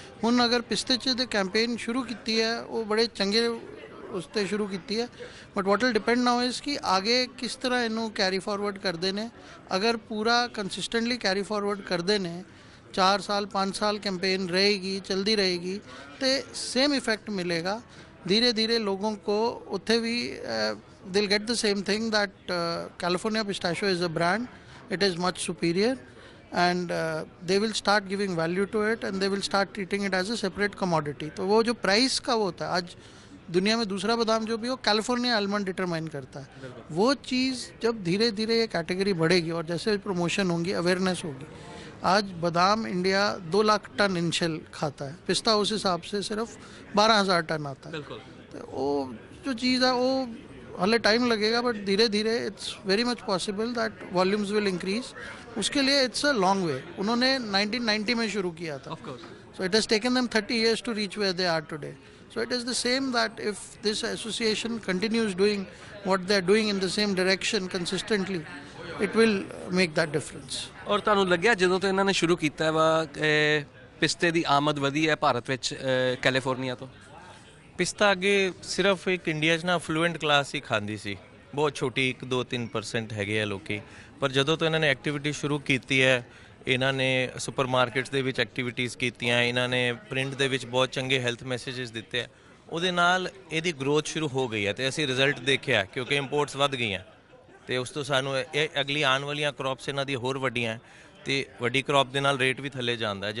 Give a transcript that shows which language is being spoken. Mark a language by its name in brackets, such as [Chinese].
[Punjabi] ਹੁਣ ਅਗਰ ਪਿਸਤੇ 'ਚ ਦੇ ਕੈਂਪੇਨ ਸ਼ੁਰੂ ਕੀਤੀ ਹੈ ਉਹ ਬੜੇ ਚੰਗੇ ਉਸ 'ਤੇ ਸ਼ੁਰੂ ਕੀਤੀ ਹੈ, [English] but what will depend now ਇਸ [Punjabi] ਕਿ ਆਗੇ ਕਿਸ ਤਰ੍ਹਾਂ ਇਹਨੂੰ ਕੈਰੀ ਫਾਰਵਰਡ ਕਰਦੇ ਨੇ। ਅਗਰ ਪੂਰਾ ਕੰਸਿਸਟੈਂਟਲੀ ਕੈਰੀ ਫਾਰਵਰਡ ਕਰਦੇ ਨੇ 4 ਸਾਲ 5 ਸਾਲ [Hindi] कैंपेन रहेगी चलती रहेगी तो सेम इफेक्ट मिलेगा। धीरे धीरे लोगों को उत्थे भी [English] they'll get the same thing that California pistachio is a brand, it is much superior and they will start giving value to it and they will start treating it as a separate commodity। [Hindi] तो वो जो price का वो होता है, आज दुनिया में दूसरा बादाम जो भी हो कैलिफोर्निया आलमंड डिटरमाइन करता है। वो चीज़ जब धीरे धीरे ये कैटेगरी बढ़ेगी और जैसे प्रमोशन होंगी अवेयरनेस होगी, आज बादाम इंडिया 2 लाख टन इनिशियल खाता है, पिस्ता उस हिसाब से सिर्फ 12,000 टन आता है। तो वो जो चीज़ है वो हाले टाइम लगेगा बट धीरे धीरे [English] It's very much possible that volumes will increase. [Hindi] उसके लिए [English] It's a long way. [Hindi] उन्होंने 1990 में शुरू किया था, [English] So it has taken them 30 years to reach where they are today। So it is the same that if this association continues doing what they are doing in the same direction consistently, it will make that difference। [Punjabi] ਔਰ ਤੁਹਾਨੂੰ ਲੱਗਿਆ ਜਦੋਂ ਤੋਂ ਇਹਨਾਂ ਨੇ ਸ਼ੁਰੂ ਕੀਤਾ ਵਾ ਪਿਸਤੇ ਦੀ ਆਮਦ ਵਧੀ ਹੈ ਭਾਰਤ ਵਿੱਚ ਕੈਲੀਫੋਰਨੀਆ ਤੋਂ? ਪਿਸਤਾ ਅੱਗੇ ਸਿਰਫ ਇੱਕ ਇੰਡੀਆ 'ਚ ਨਾ ਅਫਲੂਐਂਟ ਕਲਾਸ ਹੀ ਖਾਂਦੀ ਸੀ, ਬਹੁਤ ਛੋਟੀ 1-2-3% ਹੈਗੇ ਆ ਲੋਕੀ। ਪਰ ਜਦੋਂ ਤੋਂ ਇਹਨਾਂ ਨੇ ਐਕਟੀਵਿਟੀ ਸ਼ੁਰੂ ਕੀਤੀ ਹੈ, ਇਹਨਾਂ ਨੇ ਸੁਪਰਮਾਰਕੀਟਸ ਦੇ ਵਿੱਚ ਐਕਟੀਵਿਟੀਜ਼ ਕੀਤੀਆਂ, ਇਹਨਾਂ ਨੇ ਪ੍ਰਿੰਟ ਦੇ ਵਿੱਚ ਬਹੁਤ ਚੰਗੇ ਹੈਲਥ ਮੈਸੇजेस ਦਿੱਤੇ ਆ, ਉਹਦੇ ਨਾਲ ਇਹਦੀ ਗਰੋਥ ਸ਼ੁਰੂ ਹੋ ਗਈ ਹੈ ਤੇ ਅਸੀਂ ਰਿਜ਼ਲਟ ਦੇਖਿਆ ਕਿਉਂਕਿ ਇੰਪੋਰਟਸ ਵੱਧ ਗਈਆਂ ਤੇ ਉਸ ਤੋਂ ਸਾਨੂੰ ਇਹ ਅਗਲੀ ਆਉਣ ਵਾਲੀਆਂ ਕ੍ਰੌਪਸ ਇਹਨਾਂ ਦੀ ਹੋਰ ਵੱਡੀਆਂ ਤੇ ਵੱਡੀ ਕ੍ਰੌਪ ਦੇ ਨਾਲ ਰੇਟ ਵੀ ਥੱਲੇ ਜਾਂਦਾ।